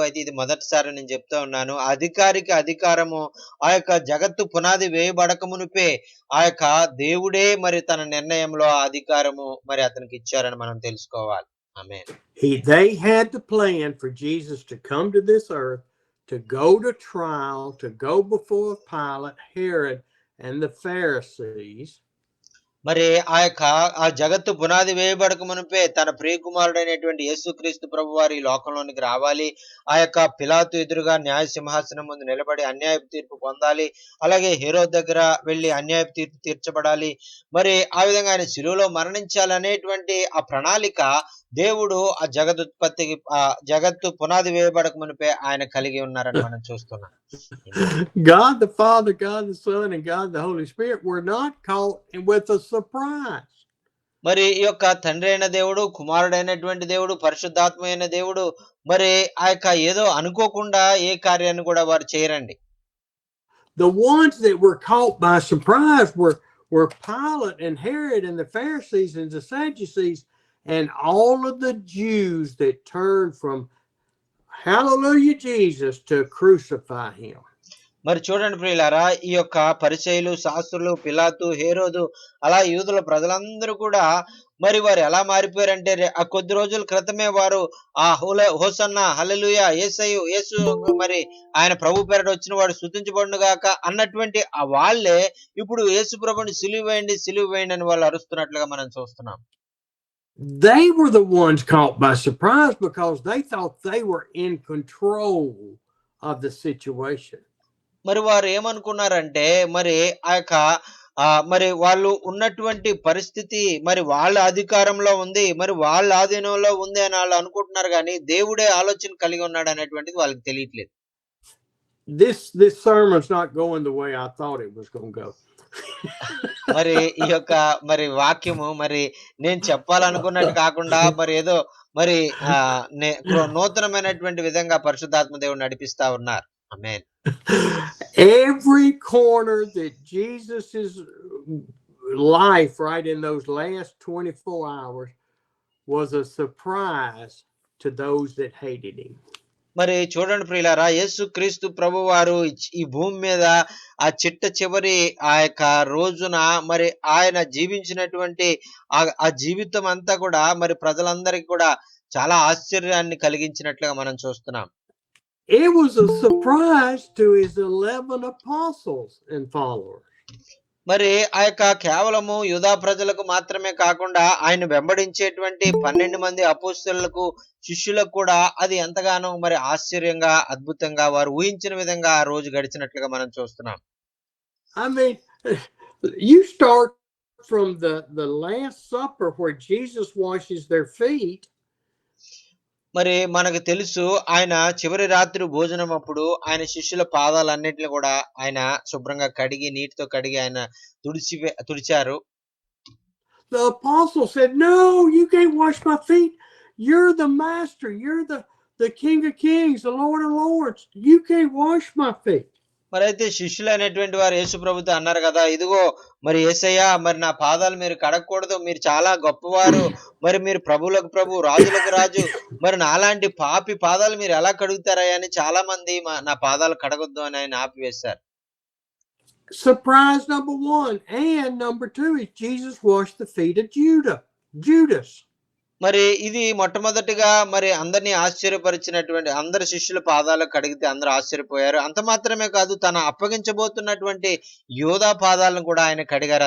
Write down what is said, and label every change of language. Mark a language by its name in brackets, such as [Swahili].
[Telugu] అయితే ఇది మొదటిసారి నేను చెప్తా ఉన్నాను. అధికారికి అధికారము జగత్తు పునాది వేయబడక మునిపే దేవుడే మరి తన నిర్ణయంలో ఆ అధికారము మరి అతనికి ఇచ్చారని మనం తెలుసుకోవాలి. ఆమేన్. [English] They had the plan for Jesus to come to this earth, to go to trial, to go before Pilate, Herod, and the Pharisees. [Telugu] మరి ఆ జగత్తు పునాది వేయబడక మునిపే తన ప్రియకుమారుడైనటువంటి యేసుక్రీస్తు ప్రభు వారి లోకంలోనికి రావాలి. పిలాతు ఎదురుగా న్యాయ సింహాసనం ముందు నిలబడి అన్యాయపు తీర్పు పొందాలి. అలాగే హేరోదు దగ్గర వెళ్లి అన్యాయపు తీర్పు తీర్చబడాలి. మరి ఆ విధంగా ఆయన శిలువలో మరణించాలనేటువంటి ఆ ప్రణాళిక దేవుడు ఆ జగత్తు పునాది వేయబడక మునిపే ఆయన కలిగి ఉన్నారని మనం చూస్తున్నాం. [English] God the Father, God the Son, and God the Holy Spirit were not caught with a surprise. [Telugu] మరి ఈ యొక్క తండ్రి అయిన దేవుడు, కుమారుడైనటువంటి దేవుడు, పరిశుద్ధాత్మ అయిన దేవుడు మరి ఏదో అనుకోకుండా ఏ కార్యాన్ని కూడా వారు చేయరండి. [English] The ones that were caught by surprise were Pilate and Herod and the Pharisees and the Sadducees and all of the Jews that turned from hallelujah Jesus to crucify him. [Telugu] మరి చూడండి ప్రియులారా, ఈ యొక్క పరిసయ్యులు, శాస్త్రులు, పిలాతు, హేరోదు, అలా యూదుల ప్రజలందరూ కూడా మరి వారు ఎలా మారిపోయారంటే ఆ కొద్ది రోజుల క్రితమే వారు ఆ హోసన్న, హల్లెలూయా, యేసయ్యు, యేసు మరి ఆయన ప్రభు పేరట వచ్చిన వాడు స్తుతించబడును గాక అన్నటువంటి ఆ వాళ్ళే ఇప్పుడు యేసు ప్రభుని సిలువ వేయండి, సిలువ వేయండి అని వాళ్ళు అరుస్తున్నట్లుగా మనం చూస్తున్నాం. [English] They were the ones caught by surprise because they thought they were in control of the situation. [Telugu] మరి వారు ఏమనుకున్నారంటే మరి ఆ యొక్క మరి వాళ్ళు ఉన్నటువంటి పరిస్థితి మరి వాళ్ళ అధికారంలో ఉంది, మరి వాళ్ళ ఆధీనంలో ఉంది అని వాళ్ళు అనుకుంటున్నారు, కానీ దేవుడే ఆలోచన కలిగి ఉన్నాడు అనేటువంటిది వాళ్ళకి తెలియట్లేదు. [English] This sermon's not going the way I thought it was going to go. [Telugu] మరి ఈ యొక్క మరి వాక్యము మరి నేను చెప్పాలనుకున్నట్టు కాకుండా మరి ఏదో మరి నూతనమైనటువంటి విధంగా పరిశుద్ధాత్మ దేవుడు నడిపిస్తా ఉన్నారు. ఆమేన్. [English] Every corner that Jesus's life right in those last 24 hours was a surprise to those that hated him. [Telugu] మరి చూడండి ప్రియులారా, యేసుక్రీస్తు ప్రభువారు ఈ భూమి మీద ఆ చివరి ఆ యొక్క రోజున మరి ఆయన జీవించినటువంటి ఆ జీవితం అంతా కూడా మరి ప్రజలందరికీ కూడా చాలా ఆశ్చర్యాన్ని కలిగించినట్లుగా మనం చూస్తున్నాం. [English] It was a surprise to his 11 apostles and followers. [Telugu] మరి ఆ యొక్క కేవలము యూదా ప్రజలకు మాత్రమే కాకుండా ఆయన వెంబడించేటువంటి 12 మంది అపోస్తలులకు, శిష్యులకు కూడా అది ఎంతగానో మరి ఆశ్చర్యంగా, అద్భుతంగా వారు ఊహించిన విధంగా ఆ రోజు గడిచినట్లుగా మనం చూస్తున్నాం. [English] I mean, you start from the Last Supper where Jesus washes their feet. [Telugu] మరి మనకు తెలుసు ఆయన చివరి రాత్రి భోజనం అప్పుడు ఆయన శిష్యుల పాదాలన్నిటిని కూడా ఆయన శుభ్రంగా కడిగి, నీటితో కడిగి ఆయన తుడిచారు. [English] The apostle said, "No, you can't wash my feet. You're the master. You're the King of Kings, the Lord of Lords. You can't wash my feet." [Telugu] మరి అయితే శిష్యులు అనేటువంటి వారు యేసు ప్రభుతో అన్నారు కదా, ఇదిగో మరి యేసయ్యా, మరి నా పాదాలు మీరు కడగకూడదు, మీరు చాలా గొప్పవారు, మరి మీరు ప్రభువులకు ప్రభు, రాజులకు రాజు, మరి నాలాంటి పాపి పాదాలు మీరు ఎలా కడుగుతారా అని చాలా మంది నా పాదాలు కడగొద్దు అని ఆయన ఆపివేశారు. [English] Surprise number 1 and number 2 is Jesus washed the feet of Judas. [Telugu] మరి ఇది మొట్టమొదటిగా మరి అందరినీ ఆశ్చర్యపరిచినటువంటి, అందరి శిష్యుల పాదాలు కడిగితే అందరూ ఆశ్చర్యపోయారు. అంత మాత్రమే కాదు, తన అప్పగించబోతున్నటువంటి యోధా పాదాలను కూడా ఆయన కడిగారు.